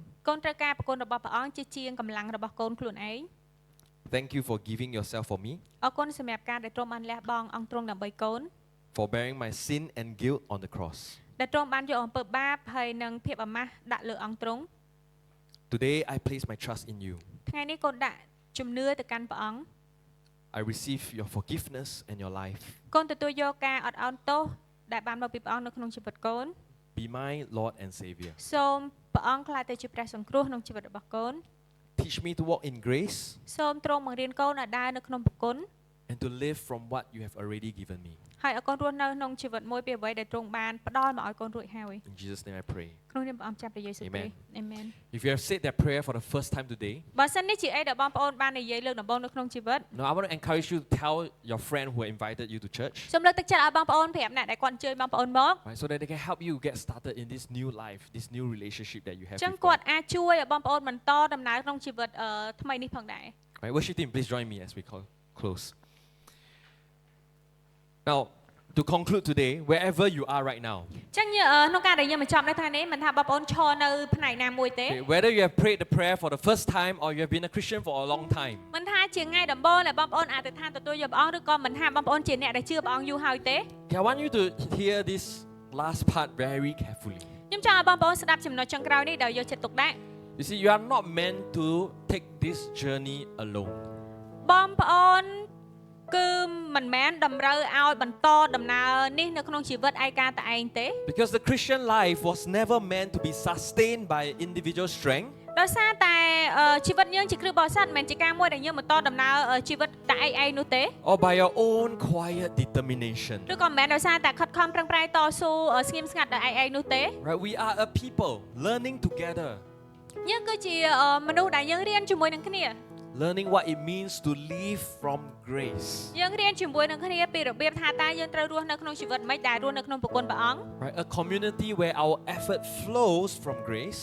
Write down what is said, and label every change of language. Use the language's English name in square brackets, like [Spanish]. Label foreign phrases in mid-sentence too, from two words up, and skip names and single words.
[Khmer] កូនត្រូវការប្រគុណរបស់ព្រះអង្គជាងកម្លាំងរបស់កូនខ្លួនឯង [English] Thank you for giving yourself for me [Khmer] អរគុណសម្រាប់ការដែលទ្រង់បានលះបង់អង្គទ្រង់ដើម្បីកូន [English] for bearing my sin and guilt on the cross. [Khmer] ដែលទ្រង់បានយកអំពើបាបហើយនិងភាពអាម៉ាស់ដាក់លើអង្គទ្រង់ [English] Today I place my trust in you. [Khmer] ថ្ងៃនេះកូនដាក់ជំនឿទៅកាន់ព្រះអង្គ [English] I receive your forgiveness and your life. [Khmer] កូនទទួលយកការអត់ឱនទោសដែលបានមកពីព្រះអង្គនៅក្នុងជីវិតកូន [English] Be my Lord and Savior. [Khmer] សូមព្រះអង្គក្លាយទៅជាព្រះសង្គ្រោះក្នុងជីវិតរបស់កូន [English] Teach me to walk in grace. [Khmer] សូមទ្រង់បង្រៀនកូនឲ្យដើរនៅក្នុងព្រះគុណ [English] And to live from what you have already given me. [Khmer] ហើយឲ្យកូនរស់នៅក្នុងជីវិតមួយពីអ្វីដែលទ្រង់បានផ្ដល់មកឲ្យកូនរួចហើយ [English] In Jesus' name I pray. [Khmer] ក្នុងនាមព្រះអង្គចាប់ព្រះយេស៊ូវគ្រីស្ទ Amen. [English] If you have said that prayer for the first time today, [Khmer] បើសិននេះជាអីដែលបងប្អូនបាននិយាយលើកដំបូងនៅក្នុងជីវិត [English] no, I want to encourage you to tell your friend who invited you to church. [Khmer] សូមលើកទឹកចិត្តឲ្យបងប្អូនប្រាប់អ្នកដែលគាត់អញ្ជើញបងប្អូនមក [English] Right, so that they can help you get started in this new life, this new relationship that you have [Khmer] ចឹង [English] with [Khmer] គាត់ [English] God. [Khmer] អាចជួយឲ្យបងប្អូនបន្តដំណើរក្នុងជីវិតថ្មីនេះផងដែរ [English] Right, worship team, please join me as we close. Now, to conclude today, wherever you are right now, [Khmer] ចឹងក្នុងការដែលយើងបញ្ចប់នៅថ្ងៃនេះមិនថាបងប្អូនឈរនៅផ្នែកណាមួយទេ [English] okay, whether you have prayed the prayer for the first time or you have been a Christian for a long time, [Khmer] មិនថាជាថ្ងៃដំបូងដែលបងប្អូនអធិដ្ឋានទទួលយកព្រះអង្គឬក៏មិនថាបងប្អូនជាអ្នកដែលជឿព្រះអង្គយូរហើយទេ [English] okay, I want you to hear this last part very carefully. [Khmer] ខ្ញុំចង់ឲ្យបងប្អូនស្ដាប់ចំណុចចុងក្រោយនេះដោយយកចិត្តទុកដាក់ [English] You see, you are not meant to take this journey alone. [Khmer] បងប្អូនគឺមិនមែនតម្រូវឲ្យបន្តដំណើរនេះនៅក្នុងជីវិតឯកាតែឯងទេ [English] Because the Christian life was never meant to be sustained by individual strength. [Khmer] ដោយសារតែជីវិតយើងជាគ្រីស្ទបរិស័ទមិនមែនជាការមួយដែលយើងបន្តដំណើរជីវិតតែឯងនោះទេ [English] Or by your own quiet determination. [Khmer] ឬក៏មិនមែនដោយសារតែខិតខំប្រឹងប្រែងតស៊ូស្ងៀមស្ងាត់តែឯងនោះទេ [English] Right? We are a people learning together, [Khmer] យើងគឺជាមនុស្សដែលយើងរៀនជាមួយនឹងគ្នា [English] learning what it means to live from grace. [Khmer] យើងរៀនជាមួយនឹងគ្នាពីរបៀបថាតើយើងត្រូវរស់នៅក្នុងជីវិតមិនដែលរស់នៅក្នុងប្រគុណព្រះអង្គ [English] Right? A community where our effort flows from grace.